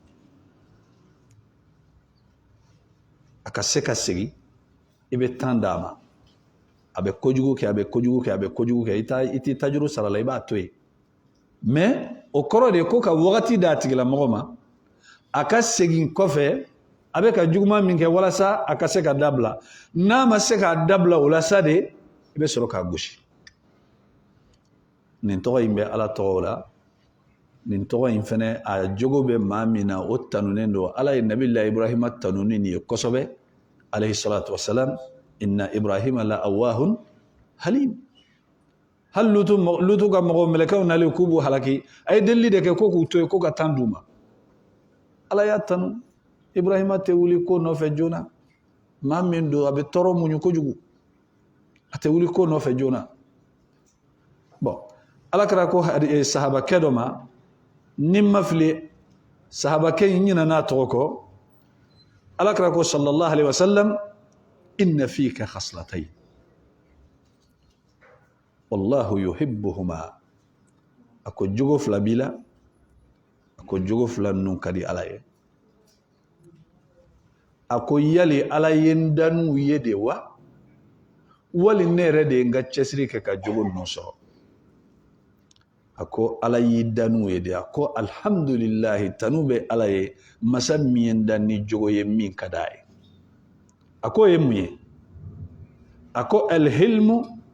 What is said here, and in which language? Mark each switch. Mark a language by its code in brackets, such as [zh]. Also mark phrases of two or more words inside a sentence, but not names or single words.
[bm] a ka se ka segin i bɛ tan d'a ma a bɛ kojugu kɛ a bɛ kojugu kɛ a bɛ kojugu kɛ i tɛ tajuru sara la i b'a to yen mais o kɔrɔ de ye ko ka wagati d'a tigilamɔgɔ ma a ka segin kɔfɛ a bɛ ka juguman min kɛ walasa a ka se ka dabila n'a ma se k'a dabila o la sa de i bɛ sɔrɔ k'a gosi nin tɔgɔ in bɛ ala tɔgɔw la nin tɔgɔ in fɛnɛ a jogo bɛ maa min na o tanunen don ala ye nabila ibrahima tanuni nin ye kosɛbɛ [ar] عليه الصلاة والسلام إن إبراهيم لأواه حليم [bm] hali lutu ka mɔgɔ mɛlɛkɛw nalen k'u b'u halaki a ye delili de kɛ ko k'u to yen ko ka tan d'u ma ala y'a tanu ibrahima tɛ wuli ko nɔfɛ joona maa min don a bɛ tɔɔrɔ muɲu kojugu a tɛ wuli ko nɔfɛ joona bon ala kɛra ko sahabakɛ dɔ ma ni ma fili sahabakɛ in ɲinɛ n'a tɔgɔ kɔ ala kɛra ko [ar] صلى الله عليه وسلم إن فيك خصلتين والله يحبهما [bm] a ko jogo fila b'i la a ko jogo fila ninnu ka di ala ye a ko yali ala ye n dan'u ye de wa wali ne yɛrɛ de ye n ka cɛsiri kɛ ka jogo ninnu sɔrɔ a ko ala y'i da n'u ye de a ko alhamdulillahi tanu bɛ ala ye masa min ye n da ni jogo ye min ka d'a ye a ko ye mun ye a ko alhilmu